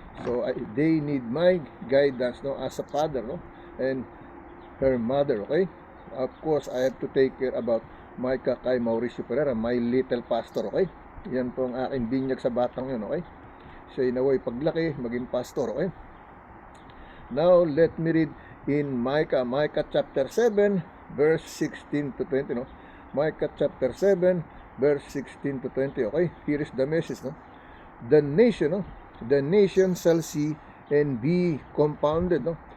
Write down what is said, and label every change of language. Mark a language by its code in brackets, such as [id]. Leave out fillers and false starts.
[en] So they need my guidance, no, as a father, no, and her mother, okay? Of course, I have to take care about Micah kay Mauricio Pereira, my little pastor, okay? [tl] Yan po ang aking binyag sa batang yun, okay? Siya naway paglaki, maging pastor, okay? [en] Now, let me read in Micah chapter 7, verse 16 to 20, no? Micah chapter 7, verse 16 to 20, okay? Here is the message, no? The nation, no? The nation shall see and be confounded, no?